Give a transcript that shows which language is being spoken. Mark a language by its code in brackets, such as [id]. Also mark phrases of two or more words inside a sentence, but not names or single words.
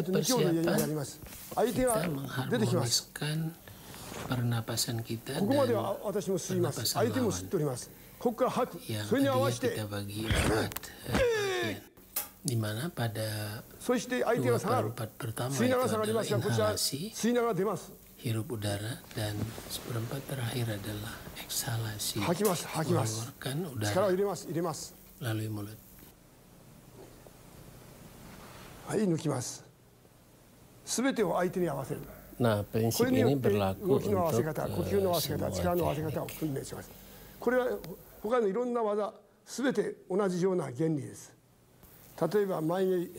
[id] persiapan kita mengharmoniskan pernapasan kita dan pernapasan lawan yang tadinya kita bagi 4 bagian, di mana pada 2/4 pertama itu adalah inhalasi, hirup udara, dan seperempat terakhir adalah eksalasi, mengeluarkan udara melalui mulut. [ja] はい、抜きます。すべてを相手に合わせる。 [id] Nah, prinsip ini berlaku [ja] 動きの合わせ [id] untuk [ja] 方、呼吸の合わせ方、力の合わせ方を訓練します。これは他のいろんな技、すべて同じような原理です。例えば前蹴り。